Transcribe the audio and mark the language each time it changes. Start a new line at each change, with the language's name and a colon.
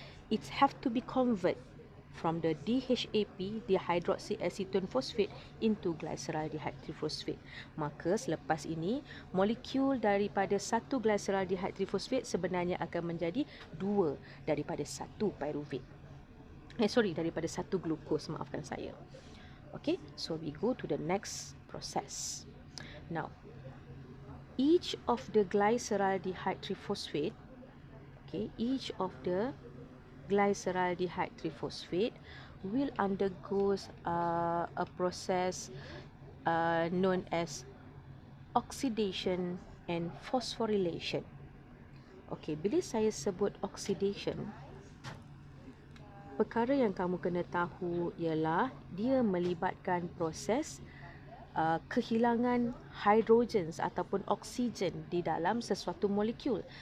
English: It have to be convert from the DHAP, dihydroxyacetone phosphate, into glyceraldehyde triphosphate.
Malay: Maka selepas ini, molekul daripada satu glyceraldehyde triphosphate sebenarnya akan menjadi 2 daripada satu pyruvate. Daripada satu glukos, maafkan saya.
English: Okay, so we go to the next process. Now, each of the glyceraldehyde triphosphate, each of the glyceraldehyde triphosphate will undergo a process known as oxidation and phosphorylation.
Malay: Okay, bila saya sebut oxidation, perkara yang kamu kena tahu ialah dia melibatkan proses kehilangan hidrogen ataupun oksigen di dalam sesuatu molekul.